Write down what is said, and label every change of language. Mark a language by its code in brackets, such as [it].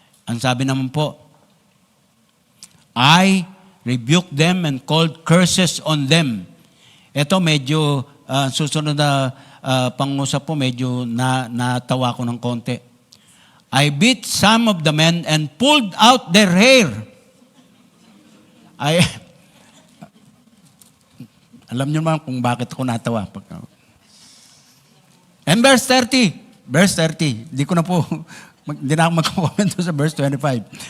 [tl] Ang sabi naman po, [en] I rebuked them and called curses on them. [tl] Ito medyo, susunod na pangusap po, medyo natawa ko ng konti. [en] I beat some of the men and pulled out their hair. [tl] Alam niyo naman kung bakit ako natawa. [en] And verse 30, [tl] hindi na ako mag-comment sa verse 25.